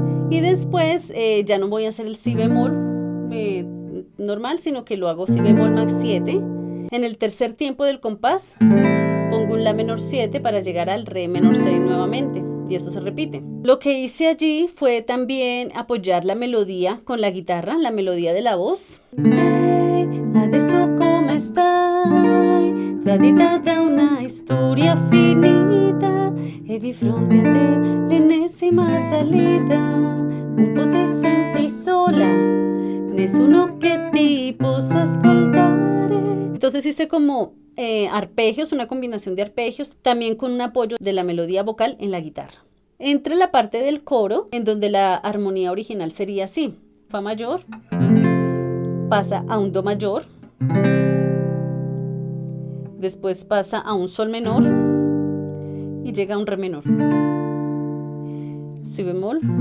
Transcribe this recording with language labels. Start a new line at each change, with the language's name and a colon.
Spanish: Y después ya no voy a hacer el si bemol normal, sino que lo hago si bemol max 7. En el tercer tiempo del compás pongo un la menor 7 para llegar al re menor 6 nuevamente. Y eso se repite. Lo que hice allí fue también apoyar la melodía con la guitarra, la melodía de la voz.
Italian: Adesso come stai, tradita da una storia finita, e di fronte a te l'ennesima salita, un po' ti senti sola, nessuno che ti possa ascoltare.
Spanish: Entonces hice como arpegios, una combinación de arpegios, también con un apoyo de la melodía vocal en la guitarra. Entre la parte del coro, en donde la armonía original sería así: fa mayor, pasa a un do mayor, después pasa a un sol menor y llega a un re menor, si bemol,